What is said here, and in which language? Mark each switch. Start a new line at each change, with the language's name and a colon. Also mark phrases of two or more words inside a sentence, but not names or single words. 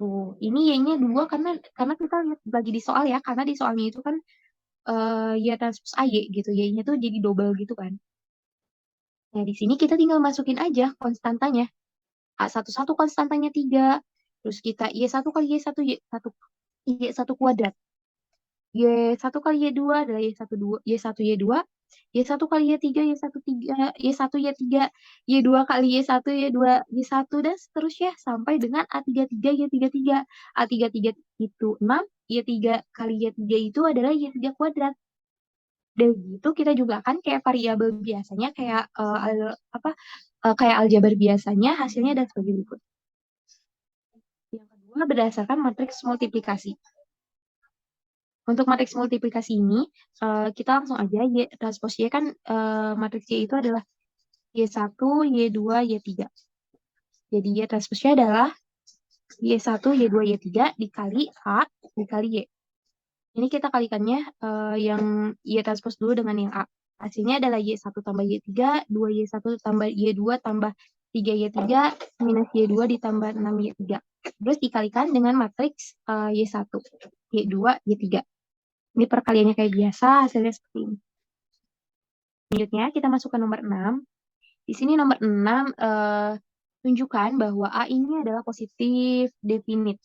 Indonesian: Ini Y-nya 2 karena kita lihat lagi di soal ya, karena di soalnya itu kan Y transpose AY gitu. Y-nya tuh jadi double gitu kan. Nah, di sini kita tinggal masukin aja konstantanya. A11 konstantanya 3. Terus kita Y1 kali Y1, Y1 kuadrat. Y1 kali Y2 adalah Y1 Y2. Y1 kali Y3, Y1 3, Y1 Y3, Y2 kali Y1, Y2, Y1, dan seterusnya sampai dengan A33, Y33. A33 itu 6, Y3 kali Y3 itu adalah Y3 kuadrat. Dan gitu kita juga kan kayak variabel biasanya kayak kayak aljabar biasanya hasilnya dan sebagai berikut. Yang kedua berdasarkan matriks multiplikasi. Untuk matriks multiplikasi ini kita langsung aja Y transpose Y kan matriks Y itu adalah Y1, Y2, Y3. Jadi Y transpose Y adalah Y1, Y2, Y3 dikali A dikali Y. Ini kita kalikannya yang Y transpose dulu dengan yang A. Hasilnya adalah Y1 tambah Y3, 2Y1 tambah Y2 tambah 3Y3 minus Y2 ditambah 6Y3. Terus dikalikan dengan matriks Y1, Y2, Y3. Ini perkaliannya kayak biasa, hasilnya seperti ini. Selanjutnya kita masuk ke nomor 6. Di sini nomor 6 tunjukkan bahwa A ini adalah positif definite.